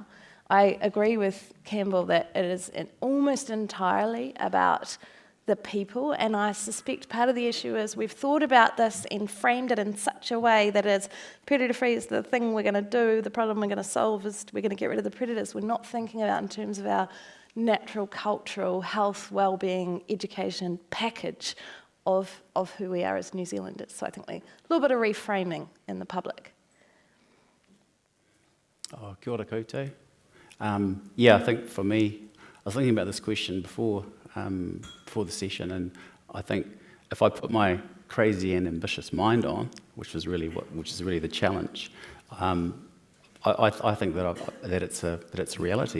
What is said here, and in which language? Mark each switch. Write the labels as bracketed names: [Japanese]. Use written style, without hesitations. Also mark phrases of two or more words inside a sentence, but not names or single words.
[English] I agree with Campbell that it is almost entirely about the people, and I suspect part of the issue is we've thought about this and framed it in such a way that is predator-free is the thing we're going to do, the problem we're going to solve is we're going to get rid of the predators. We're not thinking about in terms of our natural, cultural, health, well-being, education package of who we are as New Zealanders. So I think a little bit of reframing in the public. [Māori] Oh, kia ora koutou. [English] Yeah, I think for me, I was thinking about this question before the session, and I think if I put my crazy and ambitious mind on, which is really the challenge, I think that it's a reality.